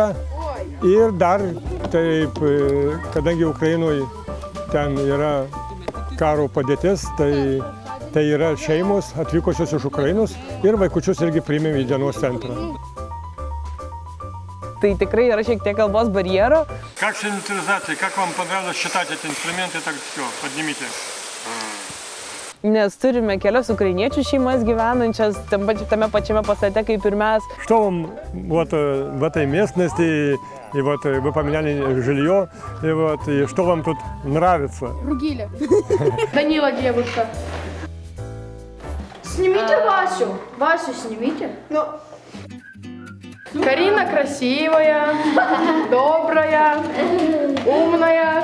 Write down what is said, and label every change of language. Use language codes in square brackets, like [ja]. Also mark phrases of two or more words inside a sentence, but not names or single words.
[lt] Ir dar, taip, kadangi Ukrainoje ten yra karo padėtis, tai yra šeimos atvykusios iš Ukrainos ir vaikučius irgi priėmėm į dienos centrą. Tai tikrai yra šiek tiek kalbos barjero. [ru] Как с инвентаризацией? Как вам понравилось считать эти инструменты? Так все, поднимите. [lt] Nes turime kelias ukrainiečių šeimas gyvenančias tame pačiame pastate kaip ir mes. [ru] Что вам вот в этой местности, и вот вы поменяли жилье, и что вам тут нравится? Ругиля. Данила девушка. Снимите Васю. Васю снимите. Ну. Карина красивая, добрая, умная.